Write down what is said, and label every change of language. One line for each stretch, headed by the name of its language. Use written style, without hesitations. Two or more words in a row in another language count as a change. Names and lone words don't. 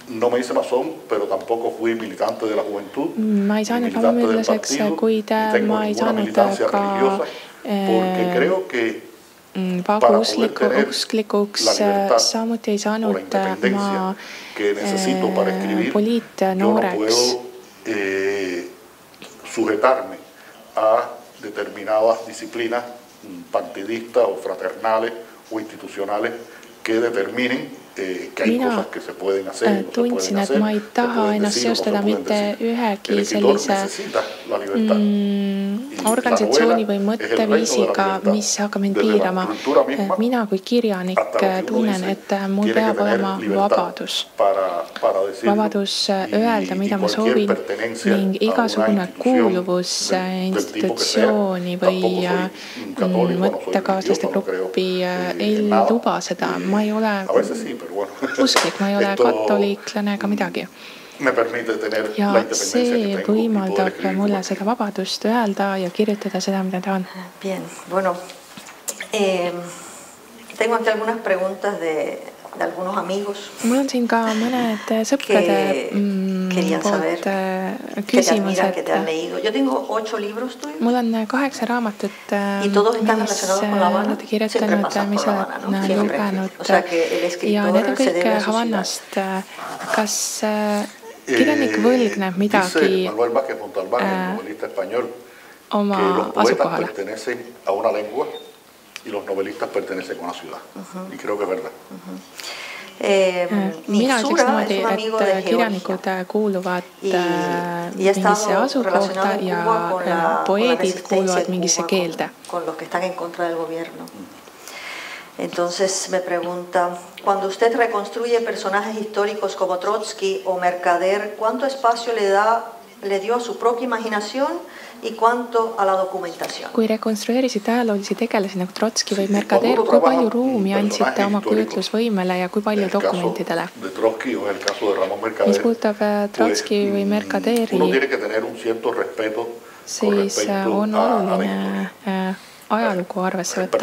Estonian: Ma ei saanud vabamüürlaseks, kuid ma ei saanud ka paguusklikuks, samuti ei saanud ma poliitnooreks.
Spanish: Sujetarme a determinadas disciplinas partidistas o fraternales o institucionales que determinen que hay cosas que se pueden hacer y no se pueden hacer.
Estonian: Ma ei taha ennast seostada mitte ühegi sellise organisatsiooni või mõtteviisiga, mis hakkab mind piirama. Mina kui kirjanik tunnen, et mul peab olema vabadus. Vabadus öelda, mida ma soovin ning igasugune kuuluvus institutsiooni või mõttekaaslaste gruppi ei luba seda. Ma ei ole usklik, ma ei ole katoliiklane ega midagi. Ja see võimaldab mulle seda vabadust öelda ja kirjutada seda, mida tahan.
Spanish: Bien, bueno, tengo aquí algunas preguntas de algunos amigos.
Estonian: Mul on siin ka mõned sõprade poolt küsimused. Mul on 8 raamatut, mis olete kirjutanud, mis olete lugenud ja need on kõik Havannast. Kas kirjanik võlgneb midagi oma asukohale?
Spanish: Y los novelistas pertenecen a una ciudad. Y creo que es verdad.
Estonian: Mina ütleks niimoodi, et kirjanikud kuuluvad mingisse asukohta ja poeedid kuuluvad mingisse keelde.
Spanish: Con los que están en contra del gobierno. Entonces me pregunta, cuando usted reconstruye personajes históricos como Trotsky o Mercader, ¿cuánto espacio le dio a su propia imaginación y cuanto a la documentación.
Estonian: Kui rekonstrueerisid ajaloolisi tegelasi nagu Trotski või Mercader, kui palju ruumi andsite oma kujutlusvõimele ja kui palju dokumentidele? Mis puudutab Trotski või Mercaderi, siis on oluline ajalugu arvesse võtta.